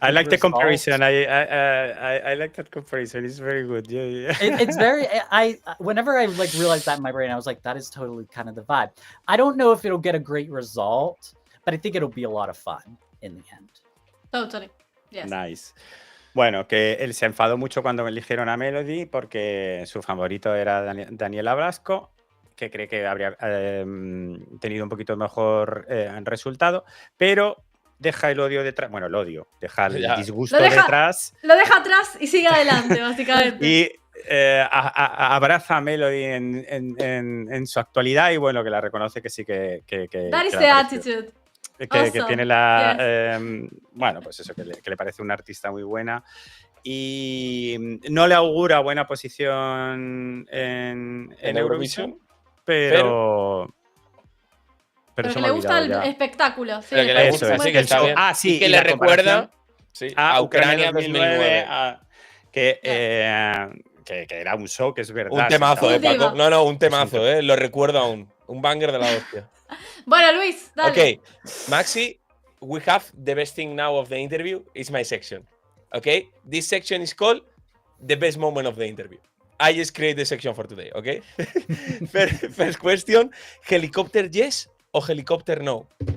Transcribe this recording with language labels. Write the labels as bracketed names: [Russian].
[English] I like the result? comparison. I like that comparison. It's very good. Yeah. It's very. Whenever I like realized that in my brain, I was like, that is totally kind of the vibe. I don't know if it'll get a great result, but I think it'll be a lot of fun in the end. Totally. Yes. Nice. [Spanish] Bueno, que él se enfadó mucho cuando eligieron a Melody porque su favorito era Daniela Blasco, que cree que habría tenido un poquito mejor resultado, pero deja el odio detrás. Bueno, el odio, deja el disgusto detrás. Lo deja atrás y sigue adelante, básicamente. Y abraza a Melody en su actualidad y bueno, que la reconoce que sí que [English] That is the attitude. [Spanish] Que tiene la... bueno, pues eso, que le parece una artista muy buena y no le augura buena posición en Eurovisión, pero que le gusta el espectáculo. Sí, pero que le gusta, sí, que está bien. Sí, y que le recuerda a Ucrania 2009. Que era un show, que es verdad. Un temazo, Paco. No, un temazo, lo recuerdo aún. Un banger de la hostia. Bueno, Luis, dale. [English] Okay, Maxi, we have the best thing now of the interview. It's my section. Okay, this section is called the best moment of the interview. I just create the section for today. Okay. First question: helicopter yes or helicopter no?